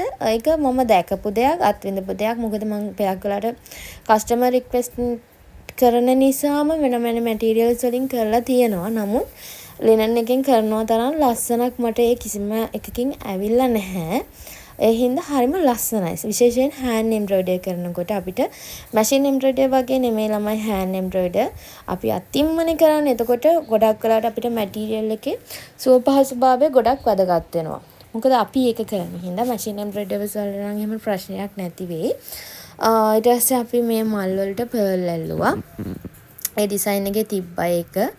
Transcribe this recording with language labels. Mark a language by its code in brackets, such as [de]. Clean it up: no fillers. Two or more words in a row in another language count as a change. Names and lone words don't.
[si] ඒක මම දැකපු දෙයක්, අත්විඳපු දෙයක්. මොකද මම පැයක් වෙලාට [en] customer request [si] කරන නිසාම වෙන වෙන materials වලින් කරලා තියෙනවා. නමුත් linen එකෙන් කරනවා තරම් ලස්සනක් මට ඒ කිසිම එකකින් ඇවිල්ලා නැහැ. ඒ හින්දා හරිම ලස්සනයි. විශේෂයෙන් [en] hand embroidery [si] කරනකොට අපිට [en] machine embroidery [si] වගේ නෙමෙයි ළමයි [en] hand embroidery. [si] අපි අතින්මනේ කරන්නේ. එතකොට ගොඩක් වෙලාවට අපිට material එකේ සුවපහසුභාවය ගොඩක් වැදගත් වෙනවා. මොකද අපි ඒක කරන හින්දා [en] machine embroidery [si] වල නම් එහෙම ප්‍රශ්නයක් නැති වෙයි. ඊට පස්සේ අපි මේ මල් වලට pearl ඇල්ලුවා. ඒ ඩිසයින් එකේ තිබ්බා ඒක.